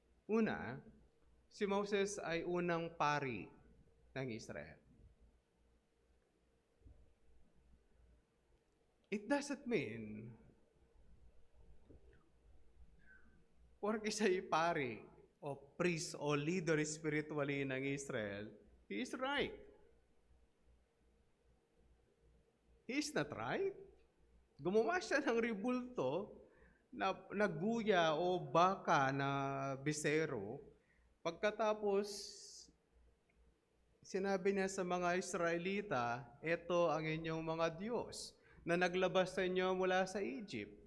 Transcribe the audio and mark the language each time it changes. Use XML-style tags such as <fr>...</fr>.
<tl>Una, si Moses ay unang pari ng Israel.</tl> <en>It doesn't mean</en> <tl>porke siya'y pari o</tl> <en>priest o leader spiritually ng Israel, he is right. He is not right.</en> <tl>Gumawa siya ng ribulto na guya o baka na bisero. Pagkatapos, sinabi niya sa mga Israelita, "Ito ang inyong mga Diyos na naglabas sa inyo mula sa Egypt."</tl>